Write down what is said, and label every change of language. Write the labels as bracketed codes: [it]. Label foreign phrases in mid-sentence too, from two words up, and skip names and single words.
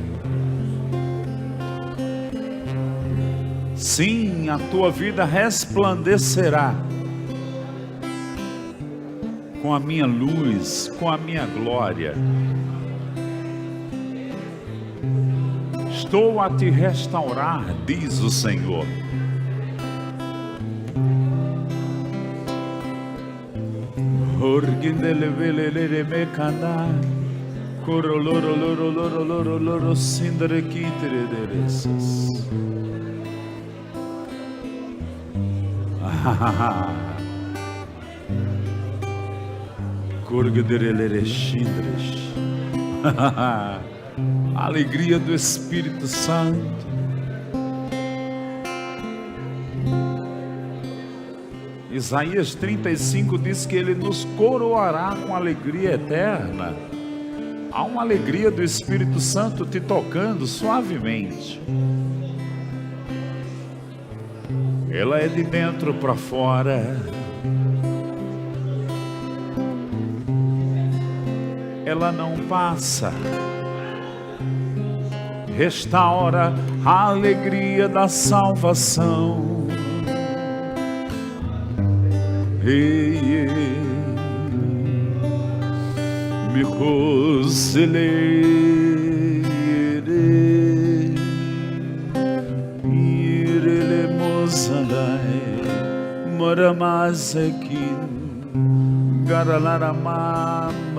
[pt] Sim, a tua vida resplandecerá com a minha luz, com a minha glória. Estou a te restaurar, diz o Senhor. Orgindelevele mecana, coroloroloroloroloroloro sindrequitereresas. Corgederelere shindres. Alegria do Espírito Santo. Isaías 35 diz que ele nos coroará com alegria eterna. Há uma alegria do Espírito Santo te tocando suavemente. Ela é de dentro para fora. Ela não passa. Restaura a alegria da salvação. Me roselere irele mozalai maramazekin garalaramam